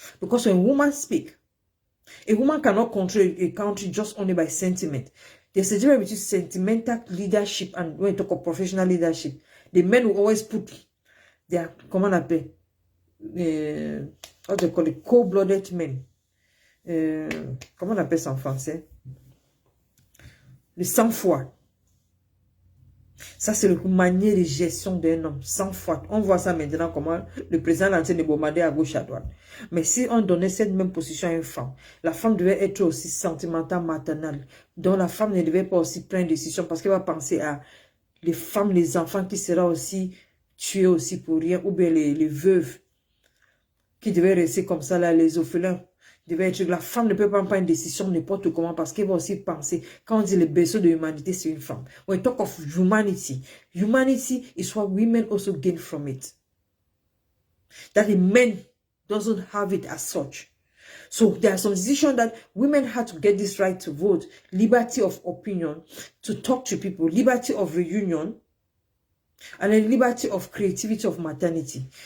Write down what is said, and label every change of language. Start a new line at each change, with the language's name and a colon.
English: Because when women speak, a woman cannot control a country just only by sentiment. There's a difference between sentimental leadership and when you talk of professional leadership. The men will always put their,
French: comment on appelle,
English: what they call it, cold-blooded men.
French: Comment on appelle ça en français? Le sang-froid. Ça, c'est la manière de gestion d'un homme, sang-froid. On voit ça maintenant, comment le président est en train de bombarder à gauche, à droite. Mais si on donnait cette même position à une femme, la femme devait être aussi sentimentale, maternelle. Donc la femme ne devait pas aussi prendre une décision parce qu'elle va penser à les femmes, les enfants qui seront aussi tués aussi pour rien, ou bien les veuves qui devaient rester comme ça, là, les orphelins. La femme ne peut pas prendre une décision n'importe comment parce qu'elle va aussi penser, quand on dit le berceau de l'humanité, c'est une femme.
English: When we talk of humanity, humanity is what women also gain from it. That the men doesn't have it as such. So there are some decisions that women had to get this right to vote, liberty of opinion, to talk to people, liberty of reunion, and then liberty of creativity of maternity.